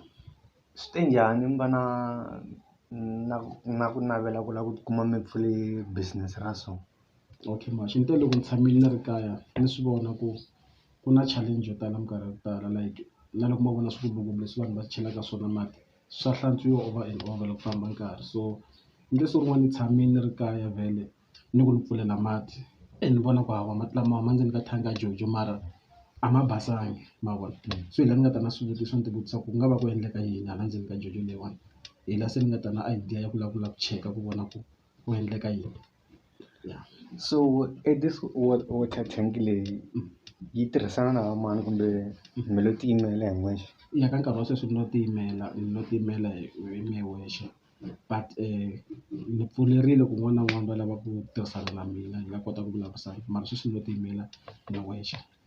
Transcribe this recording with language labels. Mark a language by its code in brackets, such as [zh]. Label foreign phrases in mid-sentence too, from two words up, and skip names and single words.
[ts] Swi te njhani mi va na ku navela ku lava ku kuma mi pfule business ra so. Okay maxi ni te loko ni tshamile ni ri kaya ni swi vona ku na challenge yo tala minkarhi yo tala like na loko ma vona swigubugubu leswi vanhu va chelaka swona mati swa hlantswiwa [en] over and over [ts] loko famba nkarhi. So ni leswi rin'wana ni tshamile ni ri kaya vhele ni ku ni pfulela mati ni vona ku hawa mati lama huma ndzeni ka thangi ya jojo mara a ma basangi ma vona. So hi laha ni nga ta na swivutiso ni ti vutisa ku nga va ku endleka yini hala ndzeni ka jojo leyiwani. Hi laha se ni nga ta na idea ya ku lavula ku cheka ku vona ku endleka yini. Ya. So [en] this water tank [ts] leyi yi tirhisana na mani kumbe mi lo tiyimela hi n'wexe. Ya ka nkarhi wa sweswi ni lo tiyimela hi mehe wexe but ni pfulerile ku un'wana na un'wana va lava ku tirhisana na mina hi nga kota ku vulavurisana mara sweswi ni lo tiyimela ni wexe.